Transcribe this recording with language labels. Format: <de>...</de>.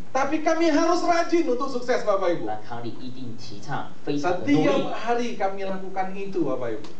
<id>tapi kami harus rajin untuk sukses Bapak Ibu.</id> <zh>那康利一定提倡非常的努力</zh> <id>Setiap，hari kami lakukan itu Bapak Ibu.</id>